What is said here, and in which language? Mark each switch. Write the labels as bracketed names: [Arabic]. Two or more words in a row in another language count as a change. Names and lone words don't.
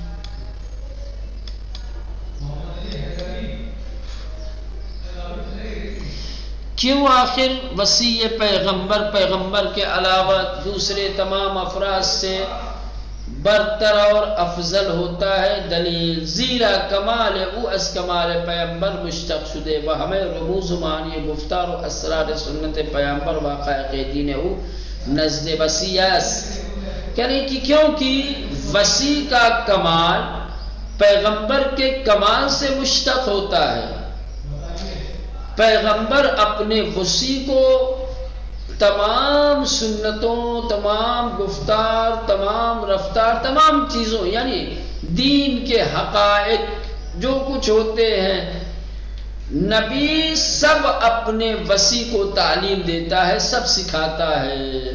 [Urdu] کیوں آخر وصی پیغمبر کے علاوہ دوسرے تمام افراد سے برتر اور افضل ہوتا ہے؟ [Persian] دلیل، زیرا کمال او از کمال پیغمبر مشتق شدے و ہمیں رموز معنی گفتار و اسرار سنت پیغمبر واقع دین او نزد وصی است۔ [Urdu] یعنی کہ کیونکہ وصی کا کمال پیغمبر کے کمال سے مشتق ہوتا ہے۔ پیغمبر اپنے وصی کو تمام سنتوں، تمام گفتار، تمام رفتار، تمام چیزوں، یعنی دین کے حقائق جو کچھ ہوتے ہیں، نبی سب اپنے وصی کو تعلیم دیتا ہے، سب سکھاتا ہے۔